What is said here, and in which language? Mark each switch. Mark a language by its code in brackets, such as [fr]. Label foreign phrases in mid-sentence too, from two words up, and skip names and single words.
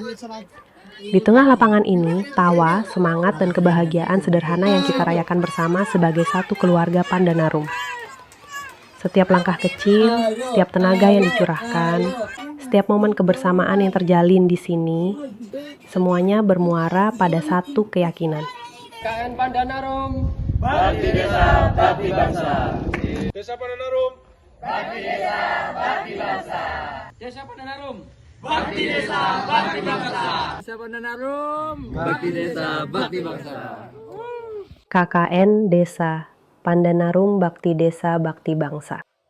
[id] Di tengah lapangan ini, tawa, semangat, dan kebahagiaan sederhana yang kita rayakan bersama sebagai satu keluarga Pandanarum. Setiap langkah kecil, setiap tenaga yang dicurahkan, setiap momen kebersamaan yang terjalin di sini, semuanya bermuara pada satu keyakinan. KN Pandanarum, Bakti Desa, Bakti Bangsa. Desa Pandanarum, Bakti Desa, Bakti Bangsa. Desa Pandanarum, Bakti Desa, Bakti Bangsa. Desa Pandanarum, Bakti Desa, Bakti Bangsa. KKN Desa, Pandanarum Bakti Desa Bakti Bangsa.